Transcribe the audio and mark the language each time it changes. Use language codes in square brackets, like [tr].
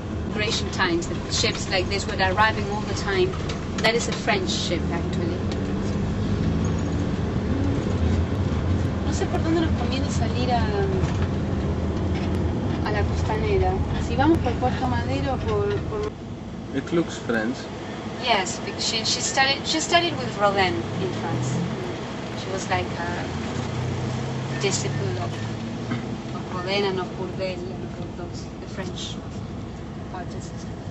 [en] Migration times, the ships like this were arriving all the time. That is a French ship, actually. [es] No sé por dónde nos conviene salir a la costanera. Si vamos por Puerto Madero, por... [en] It looks French. Yes, because she studied with Rodin in France. She was like a disciple of Rodin and of Bourdelle and of those, the French artists.